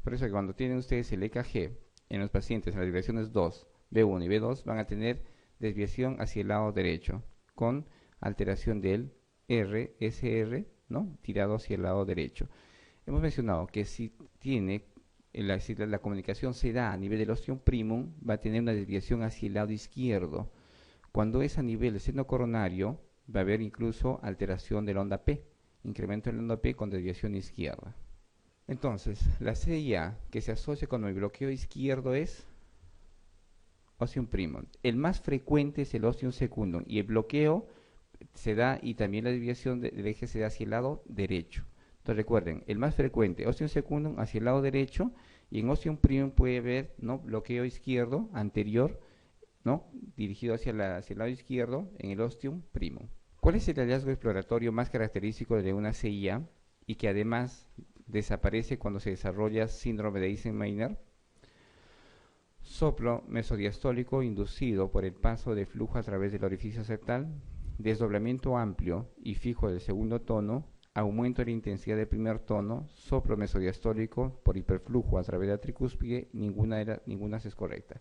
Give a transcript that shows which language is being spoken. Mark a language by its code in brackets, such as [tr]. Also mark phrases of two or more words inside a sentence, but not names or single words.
[es] Por eso que cuando tienen ustedes el EKG en los pacientes en las derivaciones 2, B1 y B2 van a tener desviación hacia el lado derecho con alteración del RSR, ¿no?, tirado hacia el lado derecho. Hemos mencionado que si la comunicación se da a nivel del ostium primum, va a tener una desviación hacia el lado izquierdo. Cuando es a nivel del seno coronario, va a haber incluso alteración de la onda P, incremento de la onda P con desviación izquierda. Entonces, la CIA que se asocia con el bloqueo izquierdo es ostium primum. El más frecuente es el ostium secundum y el bloqueo se da y también la desviación del eje se da hacia el lado derecho. Entonces recuerden, el más frecuente, ostium secundum hacia el lado derecho, y en ostium primum puede haber, ¿no?, bloqueo izquierdo anterior, ¿no?, dirigido hacia el lado izquierdo en el ostium primum. ¿Cuál es el hallazgo exploratorio más característico de una CIA y que además desaparece cuando se desarrolla síndrome de Eisenmenger? Soplo mesodiastólico inducido por el paso de flujo a través del orificio septal, desdoblamiento amplio y fijo del segundo tono, aumento de la intensidad del primer tono, soplo mesodiastólico por hiperflujo a través de la tricúspide, ninguna es correcta.